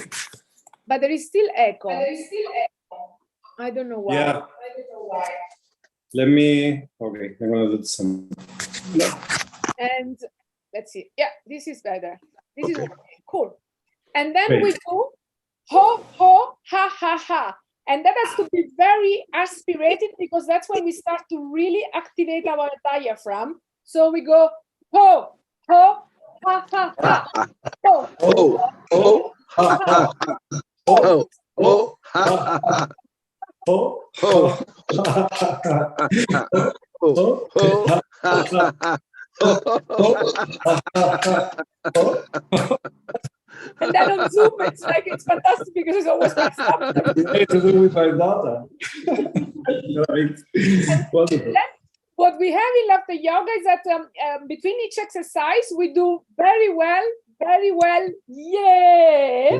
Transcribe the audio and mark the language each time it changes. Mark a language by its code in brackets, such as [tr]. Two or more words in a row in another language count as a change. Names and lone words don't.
[en] But there is still echo. I don't know why. Yeah. Let me, okay, I'm gonna do some. And let's see. Yeah, this is better. This is cool. And then we do ho, ho, ha, ha, ha. And that has to be very aspirated because that's when we start to really activate our diaphragm. So we go ho, ho, ha, ha, ha. Ho, ho, ho, ha, ha, ha. Ho, ho, ha, ha, ha. Oh, Ho, ho, ho, ha, ha. And then on Zoom, it's like, it's fantastic because it's always messed up. It's to do with my daughter. Wonderful. What we have in Laughter Yoga is that between each exercise, we do very well, yeah.